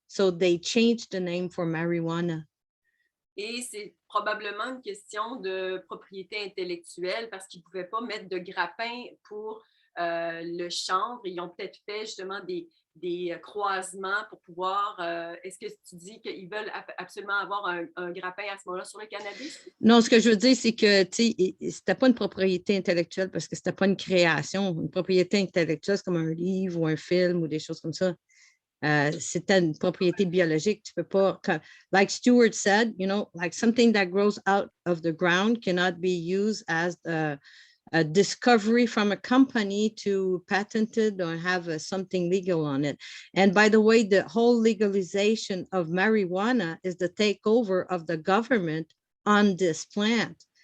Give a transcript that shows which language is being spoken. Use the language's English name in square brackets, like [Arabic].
[English] So they changed the name for marijuana. [French] Et c'est probablement une question de propriété intellectuelle parce qu'ils ne pouvaient pas mettre de grappin pour le chanvre. Ils ont peut-être fait justement des croisements pour pouvoir... est-ce que tu dis qu'ils veulent absolument avoir un grappin à ce moment-là sur le cannabis? Non, ce que je veux dire, c'est que c'était pas une propriété intellectuelle parce que c'était pas une création. Une propriété intellectuelle, c'est comme un livre ou un film ou des choses comme ça. C'était une propriété biologique. Tu peux pas, like Stewart said, like something that grows out of the ground cannot be used as a discovery from a company to patent it or have something legal on it. [English] And by the way, the whole legalization of marijuana is the takeover of the government on this plant.